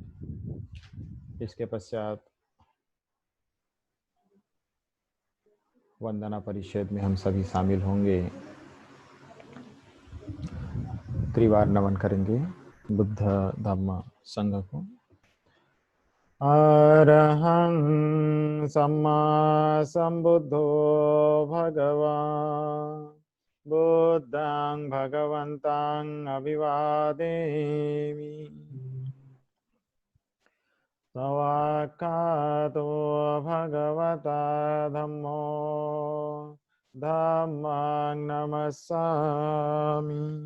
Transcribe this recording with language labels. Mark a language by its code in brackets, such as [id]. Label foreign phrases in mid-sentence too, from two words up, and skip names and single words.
[hi] इसके पश्चात वंदना परिषद में हम सभी शामिल होंगे। त्रिवार नमन करेंगे बुद्ध धम्म संघ को। [pi] अरहं सम्मा संबुद्धो भगवान् बुद्धं भगवन्तं अभिवादेमि। सवाक्कातो भगवता धम्मो धम्मं नमस्सामि।